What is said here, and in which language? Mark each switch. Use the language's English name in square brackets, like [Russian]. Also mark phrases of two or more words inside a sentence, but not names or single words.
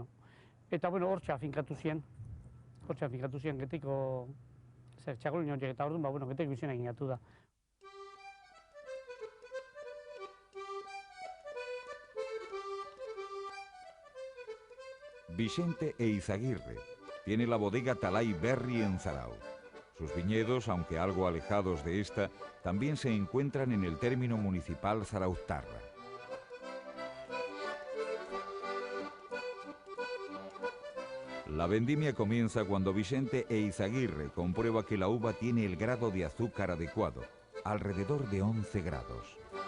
[Basque] Eta, bueno, hortxe afinkatu ziren, Getaiko txakolin horiek, eta orduan, bueno, Getaiko izena egin gatu da. [Spanish] Vicente Eizaguirre tiene la bodega Talay Berri en Zarauz. Sus viñedos, aunque algo alejados de esta, también se encuentran en el término municipal Zarauztarra. La vendimia comienza cuando Vicente Eizaguirre comprueba que la uva tiene el grado de azúcar adecuado, alrededor de 11 grados.